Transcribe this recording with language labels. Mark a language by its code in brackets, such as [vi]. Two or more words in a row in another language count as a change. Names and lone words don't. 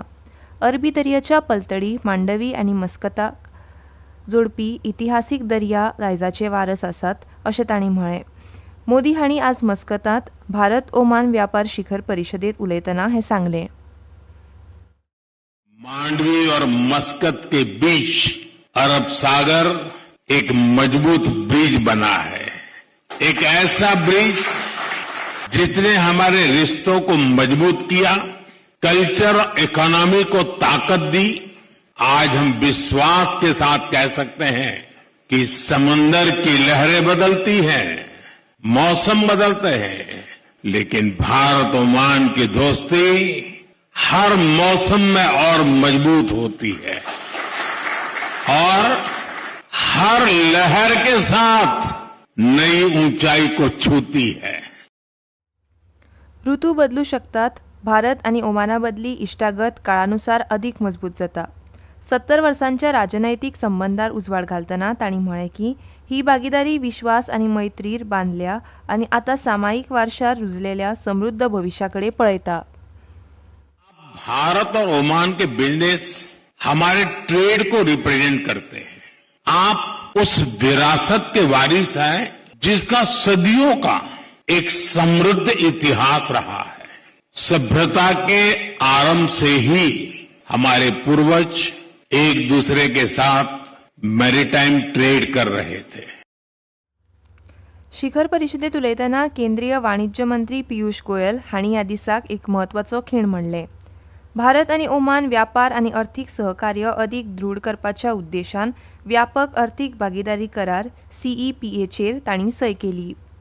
[kok] अरबी दर्याच्या पलतडी मांडवी आनी मस्कताक जोडपी इतिहासीक दर्या दायजाचे वारस आसात अशें तांणी म्हळें. मोदी हांणी आज मस्कतांत भारत ओमान व्यापार शिखर परिशदेंत उलयतना हें सांगलें. [hi] मांडवी और मस्कत के बीच अरब सागर एक मजबूत ब्रिज बना है, एक ऐसा ब्रिज जिसने हमारे रिश्तों को मजबूत किया, कल्चर और इकोनॉमी को ताकत दी. आज हम विश्वास के साथ कह सकते हैं कि समंदर की लहरें बदलती हैं, मौसम बदलते हैं, लेकिन भारत ओमान की दोस्ती हर मौसम में और मजबूत होती है और हर लहर के साथ नई ऊंचाई को छूती है. [kok] ऋतू बदलू शकतात. भारत आनी ओमाना बदली इश्टागत काळानुसार अधिक मजबूत जाता. 70 वर्सांच्या राजनैतीक संबंधार उजवाड घालतना तांणी म्हळें की ही भागीदारी विश्वास आनी मैत्रीर बांदल्या आनी आतां सामायिक वारशार रुजलेल्या समृद्ध भविष्याकडे पळयता. [hi] भारत और ओमान के बिजनेस हमारे ट्रेड को रिप्रेजेंट करते हैं. आप उस विरासत के वारिस हैं जिसका सदियों का एक समृद्ध इतिहास रहा है. सभ्यता के आरंभ से ही हमारे पूर्वज एक दूसरे के साथ [en] maritime trade [hi] कर रहे थे. [kok] शिखर परिशदेंत उलयतना केंद्रीय वाणिज्य मंत्री पियुष गोयल हांणी ह्या दिसाक एक म्हत्वाचो खीण म्हणलें. भारत आनी ओमान व्यापार आनी अर्थीक सहकार्य अदीक दृढ करपाच्या उद्देशान व्यापक अर्थीक भागीदारी करार CEPAचेर तांणी सय केली.